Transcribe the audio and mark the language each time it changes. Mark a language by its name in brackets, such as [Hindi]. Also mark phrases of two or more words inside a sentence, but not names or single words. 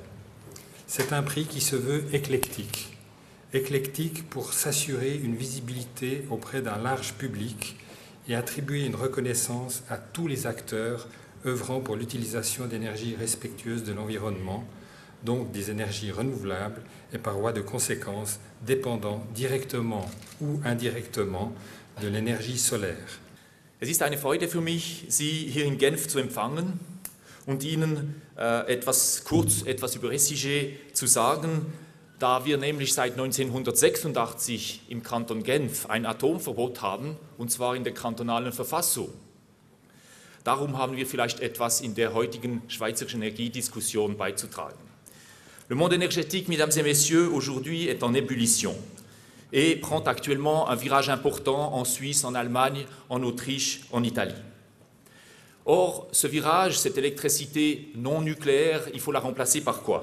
[French] C'est un prix qui se veut éclectique. Éclectique pour s'assurer une visibilité auprès d'un large public et attribuer une reconnaissance à tous les acteurs œuvrant pour l'utilisation d'énergies respectueuses de l'environnement, donc des énergies renouvelables et par voie de conséquence dépendant directement ou indirectement de l'énergie solaire. [German] Es ist eine Freude für mich, Sie hier in Genf zu empfangen und Ihnen kurz etwas über SIG zu sagen, da wir nämlich seit 1986 im Kanton Genf ein Atomverbot haben, und zwar in der kantonalen Verfassung. Darum haben wir vielleicht etwas in der heutigen schweizerischen Energiediskussion beizutragen. [French] Le monde énergétique, mesdames et messieurs, aujourd'hui est en ébullition et prend actuellement un virage important en Suisse, en Allemagne, en Autriche, en Italie. Or, ce virage, cette électricité non nucléaire, il faut la remplacer par quoi?